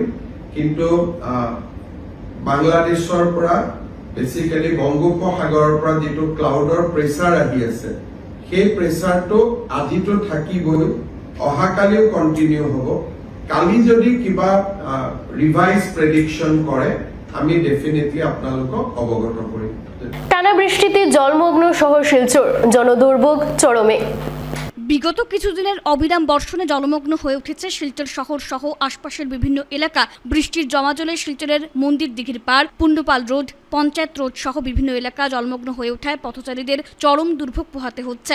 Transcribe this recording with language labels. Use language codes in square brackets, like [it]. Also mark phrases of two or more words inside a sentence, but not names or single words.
[as] কিন্তু বাংলাদেশৰ পৰা বেসিক্যালি বংগোপসাগৰৰ পৰা যেটো ক্লাউডৰ প্ৰেসাৰ আহি আছে সেই প্ৰেচাৰটো আজিতো থাকিবই, অহাকালিও কণ্টিনিউ হ'ব। কালি যদি কিবা [en] revise prediction [as] কৰে আমি ডেফিনেটলি আপোনালোকক অৱগত কৰিম। [bn] টানা বৃষ্টিতে জলমগ্ন শহর শিলচর, জনদুর্ভোগ চরমে। বিগত কিছুদিনের অবিরাম বর্ষণে জলমগ্ন হয়ে উঠেছে শিলচর শহর সহ আশপাশের বিভিন্ন এলাকা। বৃষ্টির জমাজলে শিলচরের মন্দির দিঘির পাড়, পুন্ডপাল রোড, পঞ্চায়েত রোড সহ বিভিন্ন এলাকা জলমগ্ন হয়ে ওঠায় পথচারীদের চরম দুর্ভোগ পোহাতে হচ্ছে।